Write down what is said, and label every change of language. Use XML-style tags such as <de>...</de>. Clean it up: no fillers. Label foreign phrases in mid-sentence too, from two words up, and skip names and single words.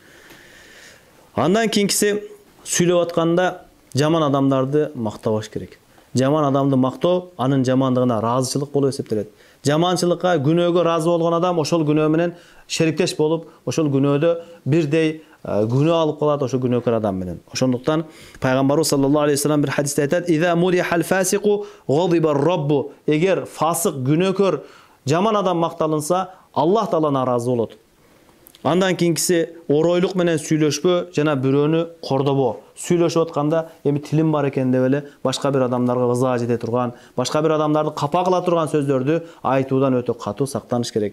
<ky>Андан кийинкиси, сүйлөп атканда жаман адамдарды мактабаш керек. Жаман адамды мактоо анын жамандыгына ыраазычылык болуп эсептелет. Жаманчылыкка, күнөөгө ыраазы болгон адам ошол күнөө менен шериктеш болуп, ошол күнөөдө бирдей күнөө алып калат ошол күнөөкөр адам менен. Ошондуктан пайгамбарыбыз</ky> <ar>صلى الله عليه وسلم</ar> <ky>бир хадисте айтат:</ky> <ar>"إذا مدح الفاسق غضب الرب."</ar> <ky>Эгер фасык, күнөөкөр, жаман адам макталынса, Аллах Таала наразы болот. Андан кийинкиси оройлук менен сүйлөшпө жана бирөөнү кордобо. Сүйлөшүп атканда эми тилим бар экен деп эле башка бир адамдарга ыза жете турган, башка бир адамдарды капа кыла турган сөздөрдү айтуудан өтө катуу сактаныш керек.</ky>